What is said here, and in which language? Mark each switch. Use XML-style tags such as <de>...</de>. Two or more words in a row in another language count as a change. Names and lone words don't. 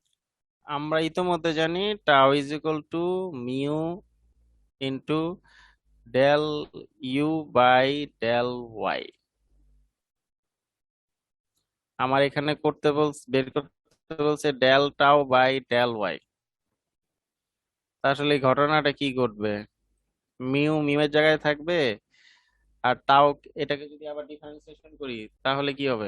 <bn>আমরা ইতোমধ্যে জানি</bn> <en>tau is equal to mu into del u by del y।</en> <bn>আমার এখানে বের করতে বলছে</bn> <en>del tau by del y.</en> <bn>আসলে এই ঘটনাটা কি ঘটবে? মিউ এর জায়গায় থাকবে, আর টাও এটাকে যদি আবার ডিফারেন্সিয়েশন করি তাহলে কি হবে?</bn>